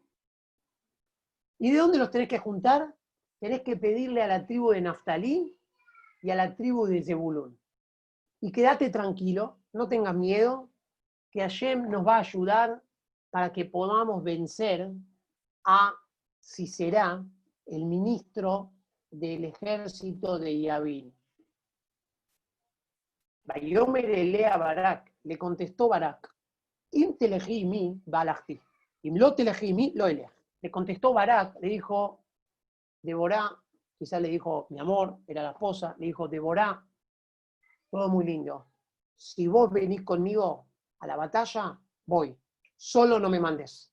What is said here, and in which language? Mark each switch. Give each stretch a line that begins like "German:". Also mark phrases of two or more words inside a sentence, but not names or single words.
Spanish: ¿Y de dónde los tenés que juntar? Tenés que pedirle a la tribu de Naftalí y a la tribu de Zebulún. Y quédate tranquilo, no tengas miedo, que Hashem nos va a ayudar para que podamos vencer a Sisera, el ministro del ejército de Yavin.
Hebrew: ויאמר אליה ברק,
Spanish: le contestó Barak,
Hebrew: אם תלכי עמי והלכתי, אם לא תלכי עמי לא אלך.
Spanish: Le contestó Barak, le dijo, Deborah, quizás le dijo, mi amor, era la esposa, le dijo, Deborah, todo muy lindo. Si vos venís conmigo a la batalla, voy. Solo no me mandes.